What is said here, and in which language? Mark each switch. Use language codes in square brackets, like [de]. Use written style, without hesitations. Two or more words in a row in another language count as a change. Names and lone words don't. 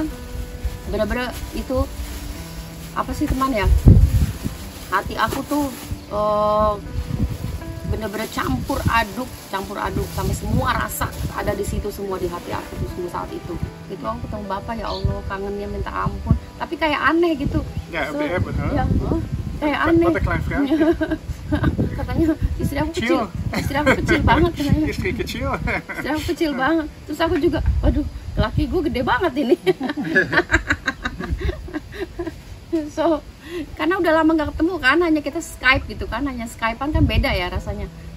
[id] Bener-bener itu apa sih teman ya, hati aku tuh bener-bener campur aduk sampai semua rasa ada di situ, semua di hati aku tuh semua saat itu. Itu aku ketemu Bapak, ya Allah kangennya minta ampun, tapi kayak aneh gitu. [nl] Ja, op de airport, hè? [id] Ya, kayak aneh. [nl] Wat een klein vrouwtje. [id] Katanya istri aku kecil banget katanya. Istri kecil. Istri aku kecil banget. Terus aku juga, waduh, laki gue gede banget ini. So, karena udah lama nggak ketemu kan, hanya kita Skype gitu kan, hanya Skypean kan beda ya rasanya.